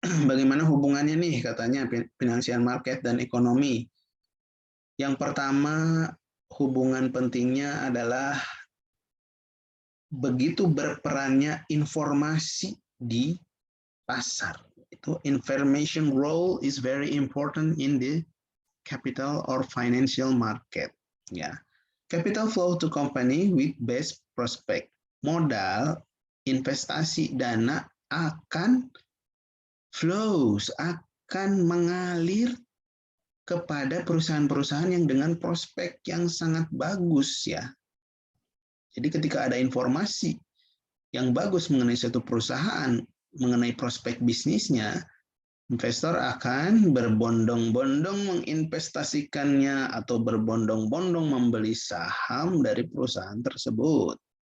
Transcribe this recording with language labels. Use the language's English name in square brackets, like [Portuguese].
[Indonesian] Bagaimana hubungannya nih katanya financial market dan ekonomi? Yang pertama, hubungan pentingnya adalah begitu berperannya informasi di pasar. Itu [English] information role is very important in the capital or financial market. Ya, capital flow to company with best prospect. [Indonesian] Modal, investasi, dana akan flows, akan mengalir kepada perusahaan-perusahaan yang dengan prospek yang sangat bagus ya. Jadi ketika ada informasi yang bagus mengenai suatu perusahaan, mengenai prospek bisnisnya, investor akan berbondong-bondong menginvestasikannya atau berbondong-bondong membeli saham dari perusahaan tersebut.